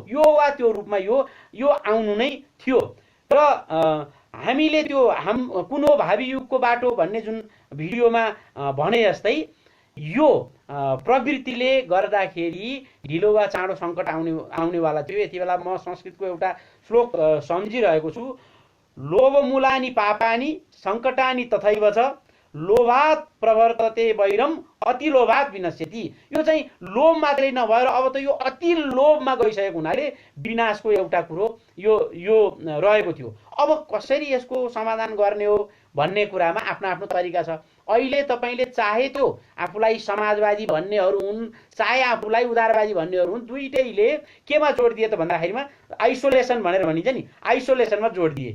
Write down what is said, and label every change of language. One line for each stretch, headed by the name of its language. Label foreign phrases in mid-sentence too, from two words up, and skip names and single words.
Nepali: यो वा त्यो रूपमा यो आउनु नै थियो। र हामीले त्यो कुन हो भावी युगको बाटो भन्ने जुन भिडियोमा भने जस्तै यो प्रवृत्तिले गर्दाखेरि ढिलो वा चाँडो सङ्कट आउनेवाला थियो। यति बेला म संस्कृतको एउटा श्लोक सम्झिरहेको छु।
Sanskrit: लोभमूलानि पापानि सङ्कटानि तथैव च लोभात् प्रवर्तते वैरम अति लोभात् विनश्यति।
Nepali: यो चाहिँ लोभ मात्रै नभएर अब त यो अति लोभमा गइसकेको हुनाले विनाशको एउटा कुरो यो रहेको थियो। अब कसरी यसको समाधान गर्ने हो भन्ने कुरामा आफ्नो आफ्नो तरिका छ। अहिले तपाईले चाहे त्यो आफूलाई समाजवादी भन्नेहरू हुन् चाहे आफूलाई उदारवादी भन्नेहरू हुन्, दुईटैले केमा जोड दिए त भन्दाखेरिमा आइसोलेसन भनेर भनिन्छ नि, आइसोलेसनमा जोड दिए।